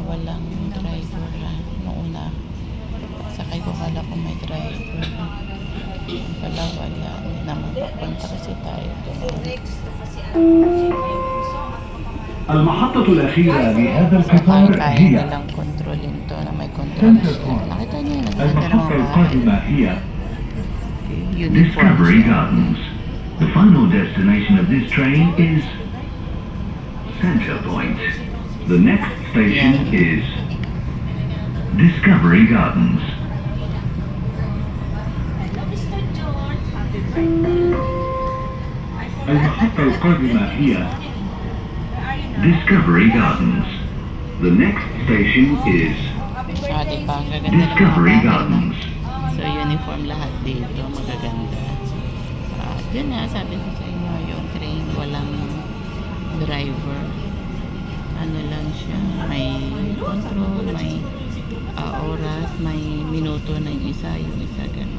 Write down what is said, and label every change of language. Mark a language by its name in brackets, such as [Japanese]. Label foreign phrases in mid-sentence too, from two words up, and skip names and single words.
[Filipino] walang driver noong una. Sakay ko, kala ko may driver. Wala, hindi naman papunta kasi tayo doon. [Arabic] المحطة الأخيرة لهذا القطار [Filipino] Kaya [Arabic] هي [Filipino] nilang kontrolin to na may control siya. Nakita niyo yun, nagkaganda ng [Arabic] المحطة [Filipino] mga [Arabic] القادمة هي [Filipino] uniform [Arabic] Discovery [Filipino] siya. [Arabic] Gardens. [English] The final destination of this train is Center Point. The next station is Discovery Gardens. [Arabic] المحطة القادمة هي Discovery Gardens. [English] The next station is [Filipino] Diba? Ang gaganda ng mga [English] Discovery [Filipino] bahay na. [English] Gardens. [Filipino] So, uniform lahat dito. Magaganda. At yun nga, sabi ko sa inyo, yung train, walang driver. Ano lang siya, may control, may oras, may minuto na yung isa ganun.